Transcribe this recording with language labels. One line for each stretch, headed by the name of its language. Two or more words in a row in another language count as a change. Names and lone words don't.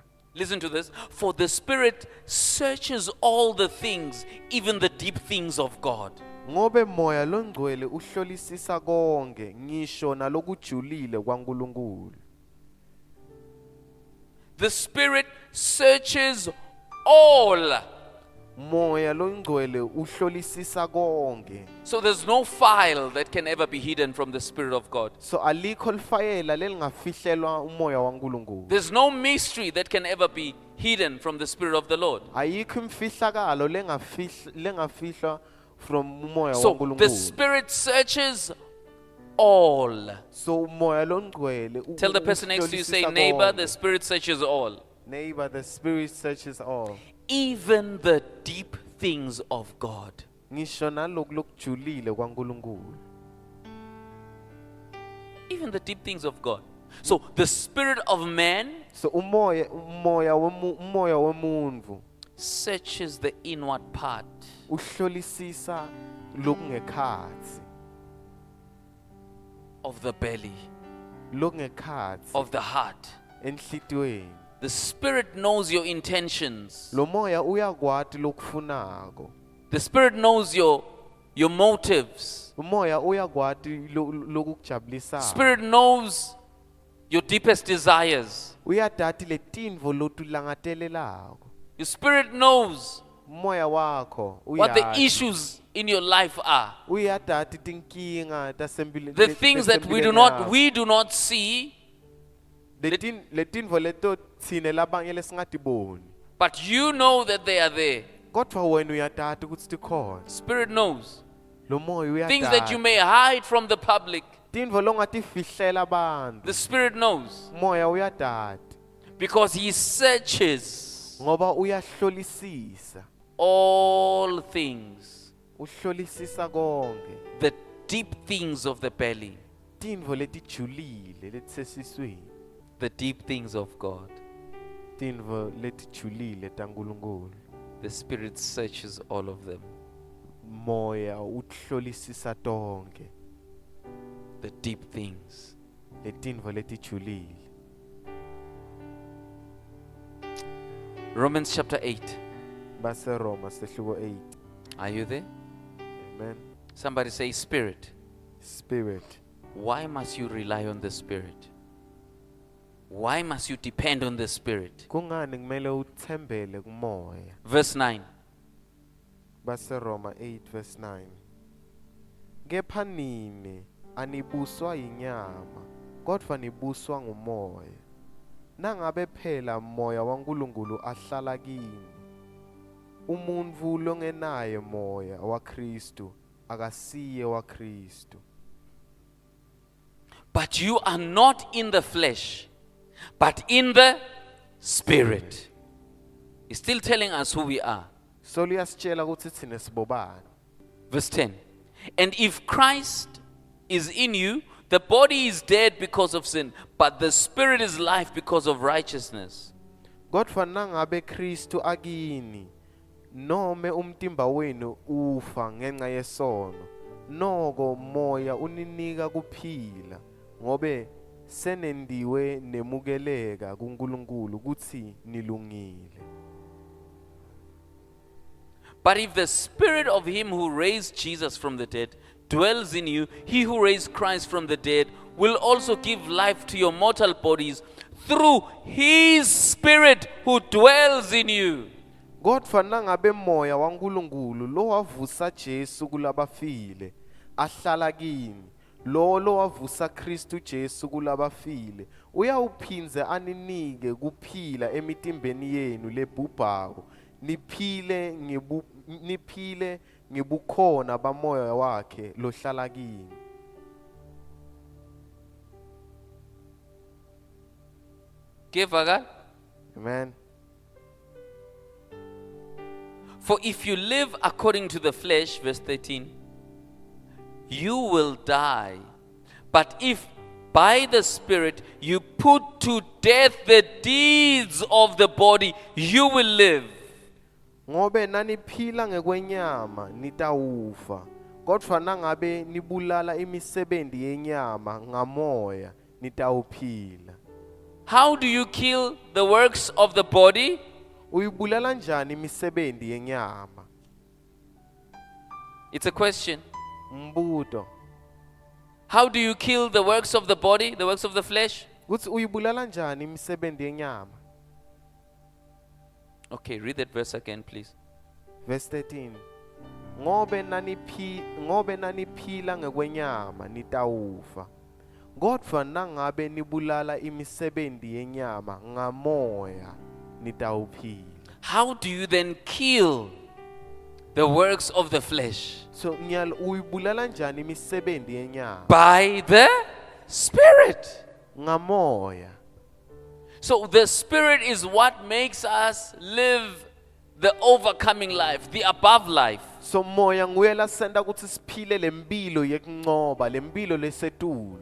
English: Listen to this. For the Spirit searches all the things, even the deep things of God.
Swati: Ngobe moya longcwele uhlolisisa konke ngisho nalokujulile kwaNkulunkulu.
English: The Spirit searches all.
Swati: Moya longcwele uhlolisisa konke.
English: So there's no file that can ever be hidden from the Spirit of God.
Swati: So alikho lifayela lelingafihlelwa umoya waNkulunkulu.
English: There's no mystery that can ever be hidden from the Spirit of the Lord.
Swati: Ayikho imfihlakalo lengafihlwa from umoya
English: So the
Swati: waNkulunkulu.
English: Spirit searches all.
Swati: So umoya longcwele
English: Tell the person next to you, say,
Swati: uhlolisisa
English: neighbor,
Swati: konke.
English: the Spirit searches all. Neighbor, the Spirit searches all. Even the deep things of God.
Swati: Ngisho naloku lokujulile kwaNkulunkulu.
English: Even the deep things of God. So the spirit of man
Swati: So umoya womuntu
English: searches the inward part.
Swati: uhlolisisa lokungekhatsi,
English: Of the belly,
Swati: lokungekhatsi
English: of the heart.
Swati: enhlitiyweni.
English: The Spirit knows your intentions.
Swati: Lo moya uyakwati lokufunako.
English: The Spirit knows your your motives.
Swati: Umoya uyakwati lokukujabulisayo.
English: Spirit knows your deepest desires.
Swati: Uyadati letintfo lotulangatelelako.
English: Your spirit knows
Swati: Umoya wakho
English: what the
Swati: uyati.
English: issues in your life are.
Swati: Uyadati tinkinga tasempilweni.
English: The things that we do not see,
Swati: Letintfo leto tsine labanye lesingatiboni.
English: but you know that they are there.
Swati: Kodvwa wena uyadati kutsi tikhona.
English: Spirit knows.
Swati: Lo moya
English: Things that you
Swati: uyadati.
English: may hide from the public,
Swati: Tintfo longatifihlela abantu.
English: the Spirit knows.
Swati: Moya uyadati.
English: Because He searches
Swati: Ngoba uyahlolisisa.
English: all things,
Swati: Uhlolisisa konke.
English: the deep things of the belly,
Swati: Tintfo letijulile letisesiswini.
English: the deep things of God.
Swati: Tintfo letijulile taNkulunkulu.
English: The Spirit searches all of them,
Swati: Moya uhlolisisa tonke.
English: the deep things.
Swati: Letintfo letijulile.
English: Romans chapter 8.
Swati: Base Roma sehluko 8.
English: Are you there? Amen. Somebody say Spirit. Spirit. Why must you rely on the Spirit? Why must you depend on the Spirit?
Swati: Kungani kumele uthembele kumoya?
English: Verse 9.
Swati: Base Roma 8 verse 9.
Zulu: Kepha nini anibuswa yinyama, kodwa nibuswa ngumoya.
Swati: Nangabe phela moya waNkulunkulu ahlala kini. Umuntu longenaye moya waKristu akasiye waKristu.
English: But you are not in the flesh, but in the Spirit. He's still telling us who we are.
Zulu: So liyasitshela ukuthi thina sibobani.
English: Verse 10. And if Christ is in you, the body is dead because of sin, but the Spirit is life because of righteousness.
Swati: Kodwa nangabe Kristu akini, nome umtimba wenu ufa ngenxa yesono, noko moya uninika kuphila, ngobe senendiwe nemukeleka kuNkulunkulu kuthi nilungile.
English: But if the Spirit of Him who raised Jesus from the dead dwells in you, He who raised Christ from the dead will also give life to your mortal bodies through His Spirit who dwells in you.
Swati: Kodwa nangabe moya waNkulunkulu lo wavusa Jesu kulabafile ahlala kini, lo wavusa Kristu Jesu kulabafile uyawuphinze aninike kuphila emitimbeni yenu lebhubhako, niphile ngebukhona bamoya wakhe lohlala kini. Kevaka?
English: Amen. For if you live according to the flesh, verse 13, you will die. But if by the Spirit you put to death the deeds of the body, you will live.
Swati: Ngobe naniphila ngekwenyama nitawufa, kodwa nangabe nibulala imisebenzi yenyama ngamoya nitawuphila.
English: How do you kill the works of the body?
Swati: Uyibulala njani imisebenzi yenyama?
English: It's a question.
Swati: Mbuto.
English: How do you kill the works of the body, the works of the flesh?
Swati: Kuthi uyibulala njani imisebenzi yenyama?
English: Okay, read that verse again, please. Verse 13.
Swati: Ngobe naniphila ngekwenyama nitawufa. Kodwa nangabe nibulala imisebenzi yenyama ngamoya nitawuphila.
English: How do you then kill the works of the flesh?
Swati: So uyibulala njani imisebenzi yenyama?
English: By the Spirit.
Swati: Ngamoya.
English: So the Spirit is what makes us live the overcoming life, the above life.
Swati: So moya nguye lasenta ukuthi siphile lempilo yekunqoba, lempilo lesetulu.